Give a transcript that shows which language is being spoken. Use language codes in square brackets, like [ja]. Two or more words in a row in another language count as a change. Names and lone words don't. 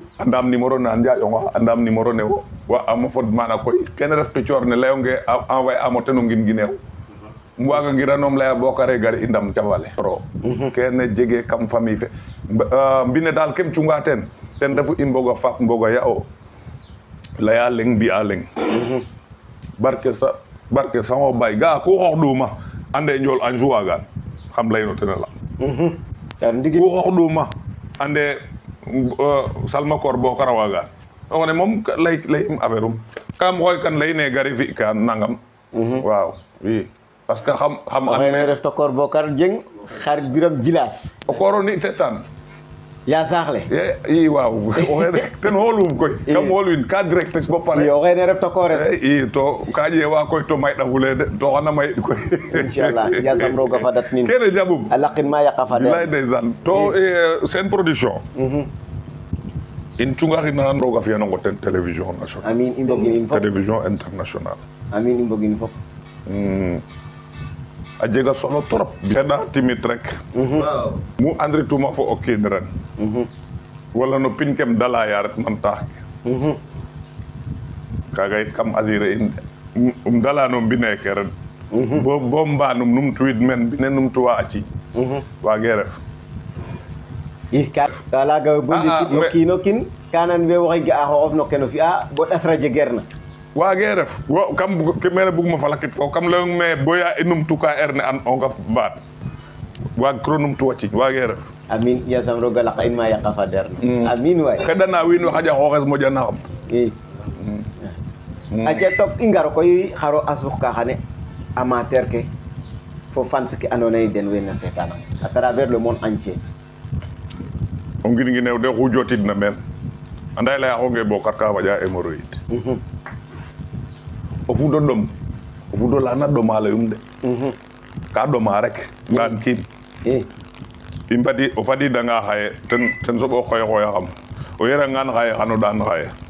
[srr] andam numéro na Njaƴonga andam numéro ne wo wa amo fod mana koy kene ref to coor ne leyonge envoyer amo ten o ngin gineew um waaga ngiranom leya Bokare gar i ndam cafale kene jege kam famille fe mbine daal kem cunga ten refu i mboga faap mboga ya o leya leng mbi'a leng barke sama bay ga ku xoox ɗuma ande njool an juwagan xam leyno ten a la ku xoox ɗuma ande Salma Koor Bokar a waagan o xene moom ley im affaire kam xooy kan leyine gari fi ka nangam waaw i parce que xam o xene ref to Koor Bokar Dieng xarit Biram Jilas o kooro ni tetan ya saaxle i waaw o xene ten xoolum koy kam xoolwin ka direct bo pare o xene ref to koores i to ka ƴeewa koy to may ɗafule de to xana may koy inchallah yasam roga fadat nin kene jabum a laqin ma yaqa fa lay ndeysaan to Sen Production in cungaxina roga fiyanongo ten [fr] télévision nationale [srr] amin i mbogin in fop [fr] télévision internationale [srr] amin i mbogin fop a jega solo trop xeɗa timit rek mu andrituma fo o kiin ren wala no pin kem dalaya ret man taax ke kaga yit kam assurer in dala no mbine ke ren bo mbanum numtuwid men mbine numtuwa a ciiñ waage ref i ka laga bo ndikit no kiino kiin kanan we waxey ga'a xooxof no keno fi'a bo ɗasra jegeerna waage ref wo kam mene buguma falakit fo kam leyong me boya i numtuka erne an o ngaf mbaat waag kiro numtu a ciiñ waage ref amin yasam roga laqa in ma yaqa fa derna amin waay xeɗana wiin we xaƴa xooxes moƴana xam i aca toog i ngar koy xaro a suux ka xane amateur ke fo fans ke andoona yee den wena seetanam [fr] à travers le monde entier [srr] o ngin de xu jotidna meen anda ye layaxonge Bokar ka faƴa hémorroïde o fudo ɗom o fudo lana ɗoma leyum de ka ɗoma rek ndan kiin i o fadidanga xaye ten soɓo xooyaxam o yerangan xaye xano ɗaan xaye